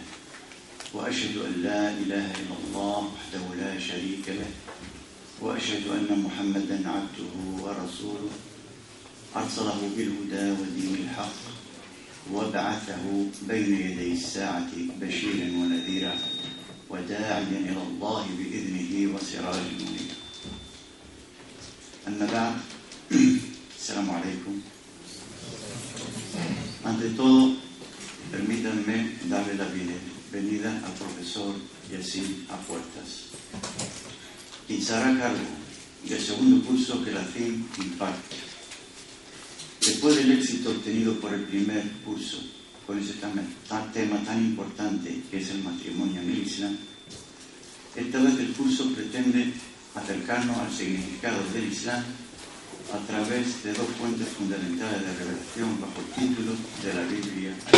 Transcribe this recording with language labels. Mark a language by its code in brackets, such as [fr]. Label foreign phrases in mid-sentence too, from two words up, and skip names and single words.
[ar] وأشهد أن لا إله إلا الله وحده لا شريك له وأشهد أن محمدا عبده ورسوله أرسله بالهدى ودين الحق وبعثه بين يدي الساعة بشيرا ونذيرا وداعيا إلى الله بإذنه وسراجا منيرا. أما بعد, السلام عليكم. [es] Ante todo, permítanme darle la bienvenida al profesor Yacine Apuertas, quien se hará cargo del segundo curso que la CIM imparte. Después del éxito obtenido por el primer curso con ese tema tan importante que es el matrimonio en el Islam, esta vez el curso pretende acercarnos al significado del Islam a través de dos fuentes fundamentales de revelación bajo el título de la Biblia.